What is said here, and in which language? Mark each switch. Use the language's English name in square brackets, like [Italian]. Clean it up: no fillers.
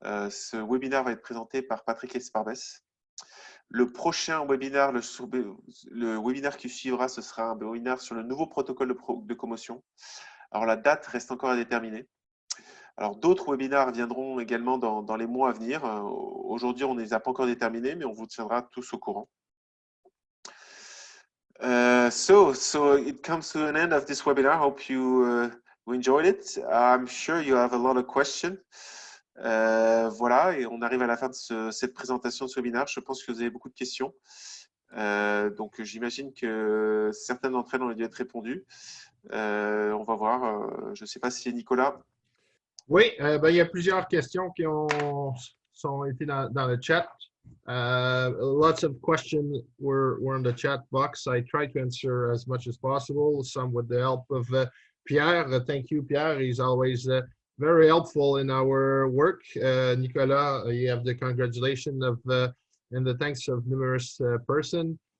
[French] Ce webinaire va être présenté par Patrick Esparves. Le prochain webinaire, le webinaire qui suivra, ce sera un webinaire sur le nouveau protocole de commotion. Alors la date reste encore à déterminer. Alors, d'autres webinaires viendront également dans les mois à venir. Aujourd'hui, on ne les a pas encore déterminés, mais on vous tiendra tous au courant. [English] So it comes to an end of this webinar. I hope you enjoyed it. I'm sure you have a lot of questions. [French] Voilà, et on arrive à la fin de cette présentation de ce webinaire. Je pense que vous avez beaucoup de questions. Donc, j'imagine que certaines d'entre elles ont dû être répondues. On va voir. Je ne sais pas si Nicolas. Oui, il y a plusieurs questions qui sont été dans le chat. [English] Lots of questions were in the chat box. I tried to answer as much as possible, some with the help of Pierre. Thank you, Pierre. He's always very helpful in our work. Nicolas, you have the congratulations and the thanks of numerous person.